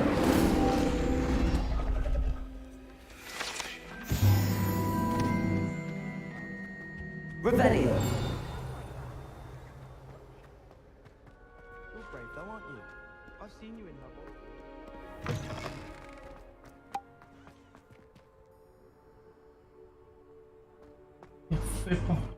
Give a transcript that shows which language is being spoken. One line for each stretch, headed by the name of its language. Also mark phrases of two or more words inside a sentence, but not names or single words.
English: Revelio. You're brave though, aren't you? I've seen you in Hogwarts.
Hebrew: יפה פה.